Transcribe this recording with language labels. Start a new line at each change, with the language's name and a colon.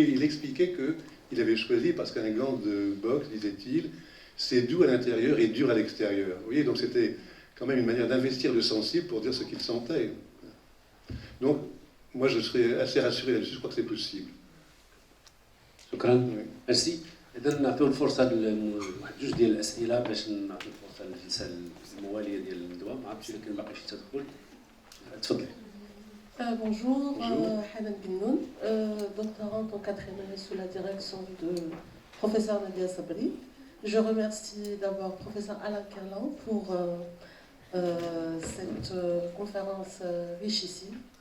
French: Et il expliquait qu'il avait choisi parce qu'un gant de boxe, disait-il, c'est doux à l'intérieur et dur à l'extérieur. Vous voyez, donc c'était quand même une manière d'investir le sensible pour dire ce qu'il sentait. Donc, moi, je serais assez rassuré là-dessus. Je crois que c'est possible.
Arabic: شكرا. ميرسي. إذا نعطيو الفرصة لواحد جوج ديال الأسئلة باش نعطيو الفرصة للجلسة الموالية ديال الندوة. ما عرفتش إذا كان باقي شي تدخل. تفضلي.
French: Bonjour, Hanan Binnoun, doctorante en 4e année sous la direction de professeur Nadia Sabri. Je remercie d'abord professeur Alain Kerlan pour cette conférence richissime.